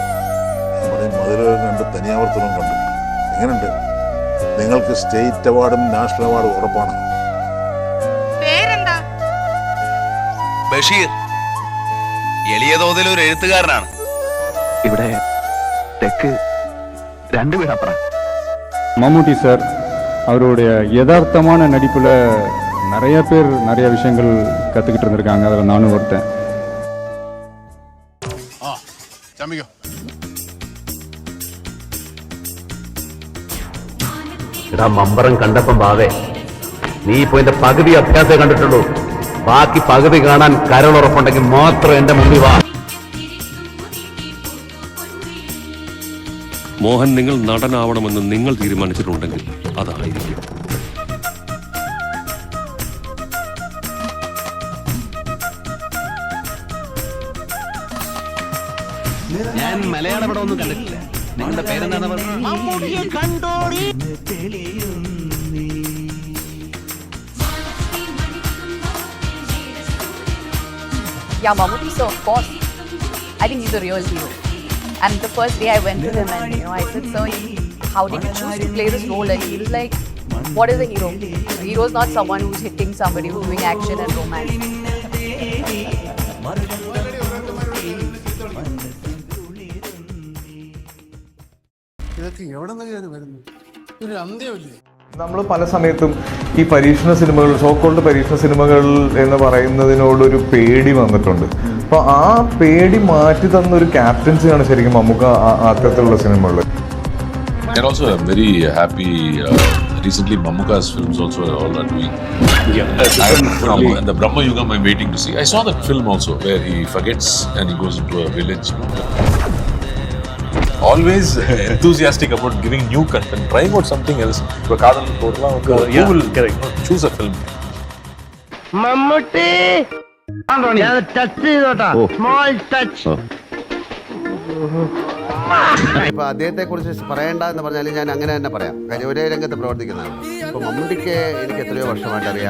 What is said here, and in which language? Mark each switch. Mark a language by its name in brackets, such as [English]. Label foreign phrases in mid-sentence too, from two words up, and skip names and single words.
[Malayalam] മതിലുകൾ കണ്ട് തനിയാവർത്തനം കണ്ടു. എങ്ങനെയുണ്ട്? നിങ്ങൾക്ക് സ്റ്റേറ്റ് അവാർഡും നാഷണൽ അവാർഡും ഉറപ്പാണ്. ബഷീർ എളിയ തോതിൽ ഒരു എഴുത്തുകാരനാണ്. ഇവിടെ തെക്ക് രണ്ട് വീടപ്പുറം. [Tamil] மம்முட்டி சார் அவருடைய யதார்த்தமான நடிப்பில் நிறைய பேர் நிறைய விஷயங்கள் கற்றுக்கிட்டு இருந்திருக்காங்க. அதில் நானும் ஒருத்தன். [Malayalam] എടാ മമ്പറം കണ്ടപ്പം ബാവേ, നീ ഇപ്പൊ എന്റെ പകുതി അഭ്യാസം കണ്ടിട്ടുള്ളൂ. ബാക്കി പകുതി കാണാൻ കരളുറപ്പുണ്ടെങ്കിൽ മാത്രം എന്റെ മുമ്പിൽ വാ. മോഹൻ, നിങ്ങൾ നടനാവണമെന്ന് നിങ്ങൾ തീരുമാനിച്ചിട്ടുണ്ടെങ്കിൽ അതായിരിക്കും. ഞാൻ മലയാള പടം ഒന്നും കണ്ടിട്ടില്ല. നിങ്ങളുടെ പേരെന്താണ്? [English] Yeah, Mammootty, so of course, I think he's a real hero. And the first day I went to him and, I said, sir, how did you choose to play this role? And he was like, what is a hero? A hero is not someone who's hitting somebody, who's doing action and romance. [Malayalam] നമ്മൾ പല സമയത്തും ഈ പരീക്ഷണ സിനിമകൾ, സോക്കോൾഡ് പരീക്ഷണ സിനിമകൾ എന്ന് പറയുന്നതിനോടൊരു പേടി വന്നിട്ടുണ്ട്. അപ്പോൾ ആ പേടി മാറ്റി തന്നൊരു ക്യാപ്റ്റൻസിയാണ് ശരിക്കും മമ്മൂക്ക അത്തരത്തിലുള്ള സിനിമകൾ. [English] And also I'm very happy recently Mammuka's films also are all are doing. And the Brahma Yugam I'm waiting to see. I saw that film also where he forgets and he goes into a village. Always enthusiastic about giving new content, trying out something else. Who will choose a film? [Malayalam] മമ്മൂട്ടി ടച്ച് ചെയ്തോട്ടാ, [English] small touch. [Malayalam] ഇപ്പൊ അദ്ദേഹത്തെ കുറിച്ച് പറയണ്ട എന്ന് പറഞ്ഞാൽ ഞാൻ അങ്ങനെ തന്നെ പറയാം. കാര്യം ഒരേ രംഗത്ത് പ്രവർത്തിക്കുന്നതാണ്. ഇപ്പൊ മമ്മൂട്ടിക്ക് എനിക്ക് എത്രയോ വർഷമായിട്ട് അറിയാം.